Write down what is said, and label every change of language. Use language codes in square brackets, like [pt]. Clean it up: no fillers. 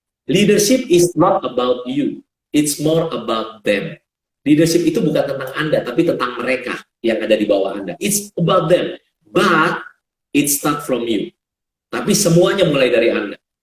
[en] Leadership is not about you, it's more about them. [id] Leadership itu bukan tentang Anda, tapi tentang mereka yang ada di bawah Anda. [en] It's about them, but it start from you. [id] Tapi semuanya mulai dari Anda.